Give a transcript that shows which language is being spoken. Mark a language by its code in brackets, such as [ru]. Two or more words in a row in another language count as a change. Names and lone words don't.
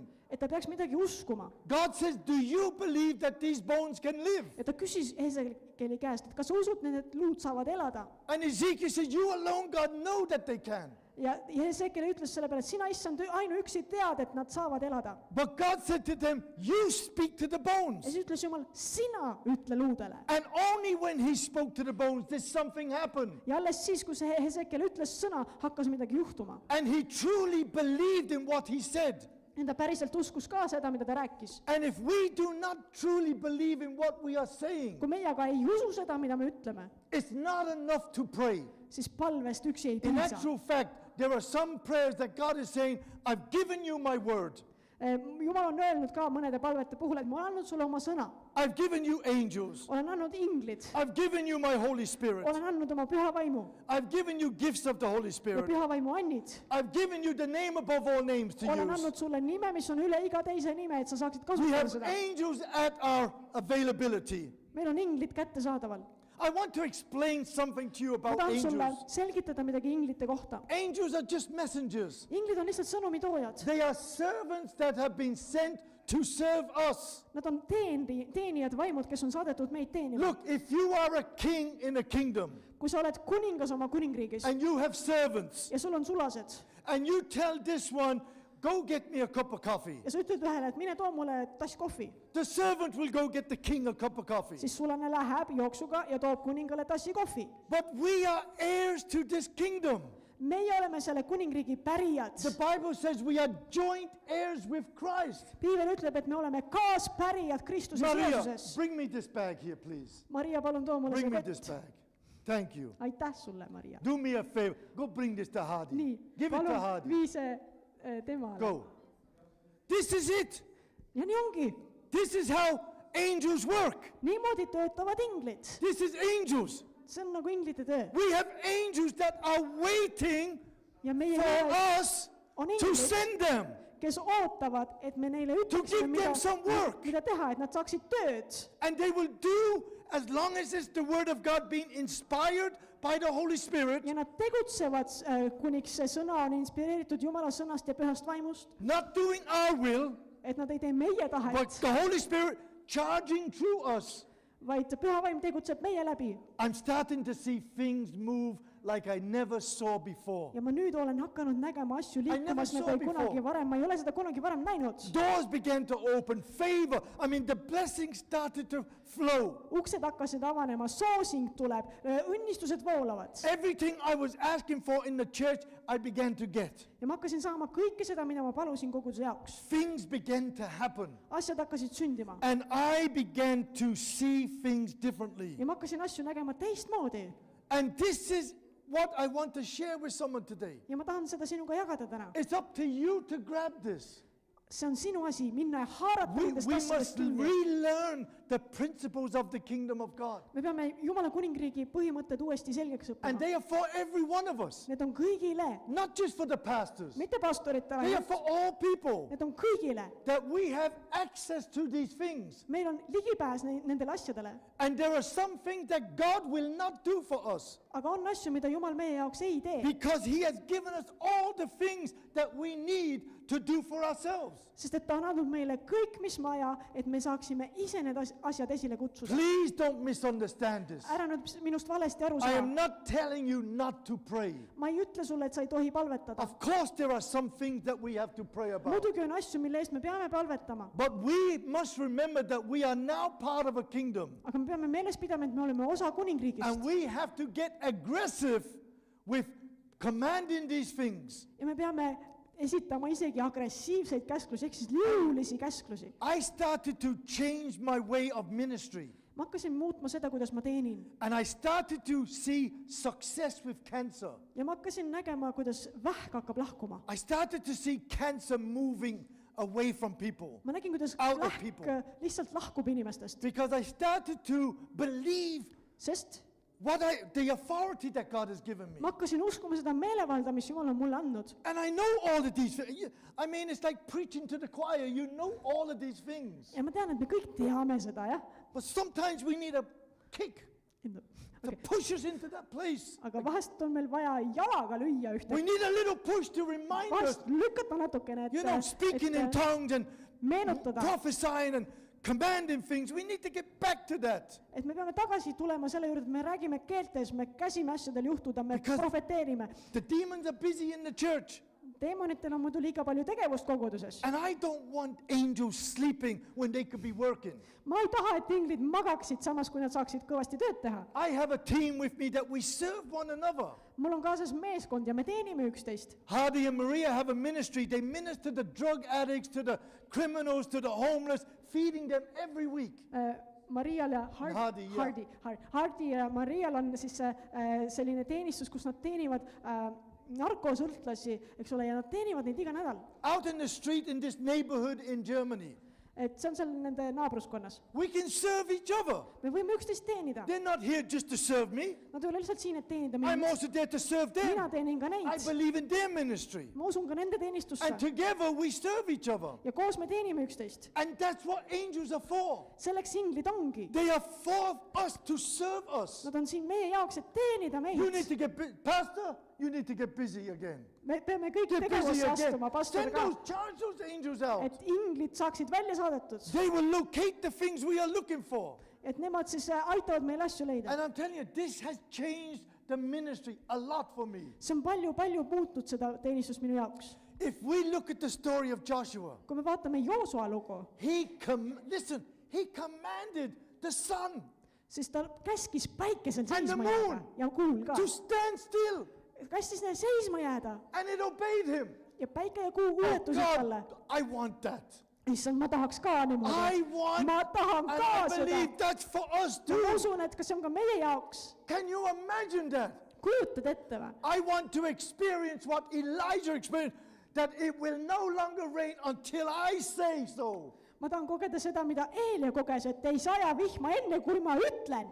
[et] et ta peaks midagi uskuma. [en] God says, do you believe that these bones can live? [et] ja ta küsis Hesekieli käest, et kas sa usud, need luud saavad elada? [en] And Ezekiel says, you alone, God, know that they can. [et] ja Hesekiel ütles selle peale, et sina, issand, ainuüksi tead, et nad saavad elada. [en] But God said to them, you speak to the [et] ja [en] bones. [et] siis ütles Jumal, sina ütle luudele. [en] And only when he spoke to the bones did something happen. [et] ja alles siis, kui see Hesekiel ütles sõna, hakkas midagi juhtuma. [en] And he truly believed in what he said. [et] ja ta päriselt uskus ka seda, mida ta rääkis. [en] And if we do not truly believe in what we are saying, [et] kui meie aga ei usu seda, mida me ütleme, [en] it's not enough to pray. [et] siis palvest üksi ei [en] In [et] piisa. [en] actual fact, there are some prayers that God is saying, I've given you my word. [et] Jumal on öelnud ka mõnede palvete puhul, et ma olen andnud sulle oma sõna. [en] I've given you angels. [et] olen andnud inglid. [en] I've given you my Holy Spirit. [et] olen andnud oma püha vaimu [en] I've given you gifts of the Holy [et] ja [en] Spirit. [et] püha vaimu annid. [en] I've given you the name above all names to [et] olen [en] use. [et] andnud sulle nime, mis on üle iga teise nime, et sa saaksid [en] We [et] kasutada [en] have [et] seda. [en] angels at our availability. [et] meil on inglid kättesaadaval. [en] I want to explain something to you [et] ma [en] about [et] tahan sulle [en] angels. [et] selgitada midagi inglite kohta. [en] Angels are just messengers. [et] inglid on lihtsalt sõnumitoojad. [en] They are servants that have been sent to serve us. [et] Nad on teenijad, vaimud, kes on saadetud meid teenima. [en] Look, if you are a king in a kingdom [et] kui sa oled kuningas oma kuningriigis [en] and you have servants [et] ja sul on sulased [en] and you tell this one, go get me a cup of coffee. [et] ja sa ütled ühele, et mine too mulle tass kohvi, [en] The servant will go get the king a cup of coffee. [et] siis sulane läheb jooksuga ja toob kuningale tassi kohvi. [en] But we are heirs to this kingdom. [et] meie oleme selle kuningriigi pärijad. [en] The Bible says we are joint heirs with Christ. [et] piibel ütleb, et me oleme kaaspärijad Kristuses Maria, Jeesuses. [en] bring me this bag here, please. [et] Maria, palun too mulle [en] Bring [et] see [en] me this [et] kott. [en] bag. Thank you. [et] aitäh sulle, Maria. [en] Do me a favor. Go bring this to Hardy. [et] nii, [en] Give it to [et] palun [en] Hardy. [et] vii see temale. [en] Go. This is it. [et] ja nii ongi. [en] This is how angels work. [et] niimoodi töötavad inglid. [en] This is angels. [et] see on nagu inglite töö. [en] We have angels that are waiting [et] ja meie [en] for [et] mehed [en] us [et] on [en] to [et] inglid, [en] send them. [et] kes ootavad, et me neile [en] give [et] ütleksime, [en] them some work. [et] mida teha, et nad saaksid tööd. [en] And they will do as long as it's the word of God being inspired by the Holy Spirit, [et] ja nad tegutsevad, kuniks see sõna on inspireeritud Jumala sõnast ja pühast vaimust, [en] not doing our will, [et] et nad ei tee meie [en] but [et] tahet, [en] the Holy Spirit charging through us. [et] vaid püha vaim tegutseb meie läbi. [en] I'm starting to see things move like I never saw before. [et] ja ma nüüd olen hakanud nägema asju [en] never [et] liikumas [en] saw [et] nagu ei [en] before. [et] kunagi varem, ma ei ole seda kunagi varem näinud. [en] Doors began to open, favor. I mean, the blessings started to flow. [et] uksed hakkasid avanema, soosing tuleb, õnnistused voolavad. [en] Everything I was asking for in the church, I began to get. [et] ja ma hakkasin saama kõike seda, mida ma palusin koguduse jaoks. [en] Things began to happen. [et] asjad hakkasid sündima [en] And I began to see things differently. [et] ja ma hakkasin asju nägema teistmoodi. [en] And this is what I want to share with someone today. [et] ja ma tahan seda sinuga jagada täna. [en] It's up to you to grab this. [et] see on sinu asi, minna ja haarata [en] We [et] nendest [en] must [et] asjadest kinni. [en] relearn the principles of the kingdom of God. [et] me peame Jumala kuningriigi põhimõtted uuesti selgeks [en] And [et] õppima. [en] they are for every one of us. [et] Need on kõigile, [en] Not just for the pastors. [et] mitte pastoritele [en] They are [et] ainult, [en] for all people. [et] need on kõigile. [en] That we have access to these things. [et] meil on ligipääs nendele asjadele, [en] And there are some things that God will not do for us. [et] aga on asju, mida Jumal meie jaoks ei tee, [en] Because he has given us all the things that we need to do for ourselves. [et] sest et ta on andnud meile kõik, mis vaja, et me saaksime ise need asjad esile kutsuda. [en] Please don't misunderstand this. [et] ära nüüd minust valesti aru [en] I am [et] saa. [en] not telling you not to pray. [et] ma ei ütle sulle, et sa ei tohi palvetada. [en] Of course there are some things that we have to pray about. [et] muidugi on asju, mille eest me peame palvetama, [en] But we must remember that we are now part of a kingdom. [et] aga me peame meeles pidama, et me oleme osa kuningriigist [en] And we have to get aggressive with commanding these things. [et] ja me peame esitama isegi agressiivseid käsklusi, ehk siis jõulisi käsklusi. [en] I started to change my way of ministry. [et] ma hakkasin muutma seda, kuidas ma teenin [en] And I started to see success with cancer. [et] ja ma hakkasin nägema, kuidas vähk hakkab lahkuma. [en] I started to see cancer moving away from people. [et] ma nägin, kuidas [en] Out of [et] vähk [en] people. [et] lihtsalt lahkub inimestest, [en] Because I started to believe [et] sest [en] the authority that God has given me. [et] ma hakkasin uskuma seda meelevalda, mis Jumal on mulle andnud. [en] And I know all of these things. I mean, it's like preaching to the choir. You know all of these things. [et] ja ma tean, et me kõik teame seda, jah. [en] But sometimes we need a kick. to push us into that place. [et] aga vahest on meil vaja jalaga lüüa [en] We [et] ühte, [en] need a little push to remind us, [et] vahest lükata natukene, [en] you know, speaking in [et] et [en] tongues and [et] meenutada, [en] prophesying and commanding things. We need to get back to that. [et] et me peame tagasi tulema selle juurde, et me räägime keeltes, me käsime asjadel juhtuda, me [en] Because- [et] profeteerime. [en] The demons are busy in the church. [et] Teemonitel on muidu liiga palju tegevust koguduses. [en] And I don't want angels sleeping when they could be working. [et] ma ei taha, et inglid magaksid samas, kui nad saaksid kõvasti tööd teha. [en] I have a team with me that we serve one another. [et] mul on kaasas meeskond ja me teenime üksteist. [en] Hardy and Maria have a ministry. They minister to the drug addicts, to the criminals, to the homeless, feeding them every week. [et] Marial ja Hardy, jah. Hardi ja Marial on siis selline teenistus, kus nad teenivad narkosõltlasi, eks ole, ja nad teenivad neid iga nädal. [en] Out in the street in this neighborhood in Germany, [et] et see on seal nende naabruskonnas. [en] we can serve each other. [et] me võime üksteist teenida. [en] They're not here just to serve me. [et] Nad ei ole lihtsalt siin, et teenida [en] I'm [et] mind. [en] also there to serve [et] mina [en] them. [et] teenin ka [en] I [et] neid. [en] believe in their ministry. [et] ma usun ka nende teenistusse. [en] And together we serve each other. [et] ja koos me teenime üksteist. [en] And that's what angels are for. [et] selleks inglid ongi. [en] They are for us to serve us. [et] Nad on siin meie jaoks, et teenida [en] You need [et] meid. [en] to get Pastor, you need to get busy again. [et] me peame kõik [en] Get busy [et] tegevusse [en] again. [et] astuma, pastor [en] Send [et] ka, [en] those, charge those angels out. [et] et inglid saaksid välja saadetud. [en] They will locate the things we are looking for. [et] et nemad siis aitavad meil asju leida. [en] And I'm telling you, this has changed the ministry a lot for me. [et] see on palju muutnud seda teenistust minu jaoks. [en] If we look at the story of Joshua, [et] kui me vaatame Joosua lugu, [en] he commanded the sun [et] siis ta käskis päikesel [en] And the [et] seisma jääda [en] moon. [et] ja kuul ka. [en] to stand still, [et] kästis neil seisma jääda [en] and it obeyed him. [et] ja päike ja kuu [en] Oh [et] kuuletusid talle. [en] God, I want that. [et] issand, ma tahaks ka [en] I [et] niimoodi. [en] want, [et] ma tahan [en] and [et] ka [en] I [et] seda. [en] believe that's for us [et] ma [en] too. [et] usun, et kas see on ka meie jaoks. [en] Can you imagine that? [et] kujutad ette või? [en] I want to experience what Elijah experienced, that it will no longer rain until I say so. [et] ma tahan kogeda seda, mida Eelia koges, et ei saja vihma enne, kui ma ütlen.